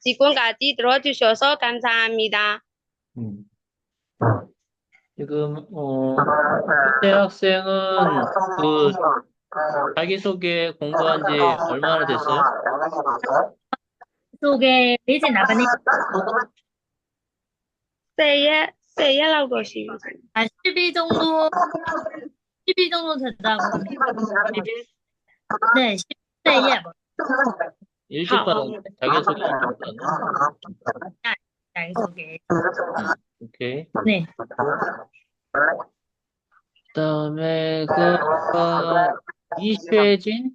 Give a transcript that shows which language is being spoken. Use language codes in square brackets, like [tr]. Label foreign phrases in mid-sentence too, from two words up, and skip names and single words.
[ko] 지금까지 들어주셔서 감사합니다. 지금, 현대 학생은 그, 자기소개 공부한 지 얼마나 됐어요? 소개 되진 않았네. [my] 10ရက်လောက်တော့ရှိပြီ။ [ko] 10일 정도 됐다고 합니다. 네, 10세 뭐. 일찍 받았네. 자기소개 안 받았네. 자기소개. 오케이. 네. 그다음에 이쉐진?